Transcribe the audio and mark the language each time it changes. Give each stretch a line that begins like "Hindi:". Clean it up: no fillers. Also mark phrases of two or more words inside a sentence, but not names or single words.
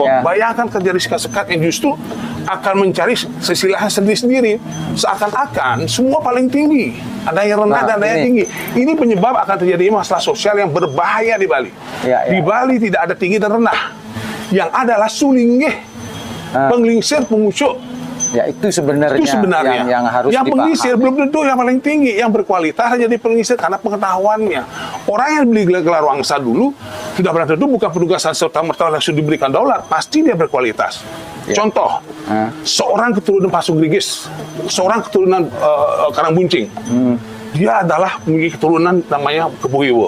Indonesian: Bayangkan terjadi sekat-sekat yang justru akan mencari sesilahan sendiri-sendiri. Seakan-akan semua paling tinggi. Ada yang rendah dan ada yang tinggi. Ini penyebab akan terjadi masalah sosial yang berbahaya di Bali. Di Bali tidak ada tinggi dan rendah. Yang adalah sulinggih, penglingsir, pengucuk. Ya itu sebenarnya yang harus yang dipahami. pengisir belum tentu yang paling tinggi, yang berkualitas jadi pengisir karena pengetahuannya. Orang yang beli gelar wangsa dulu sudah pernah tentu bukan penugasan serta-merta langsung diberikan dolar, pasti dia berkualitas. Contoh, seorang keturunan Pasung Gerigis, seorang keturunan Karangbuncing, dia adalah memiliki keturunan namanya Keboiwo.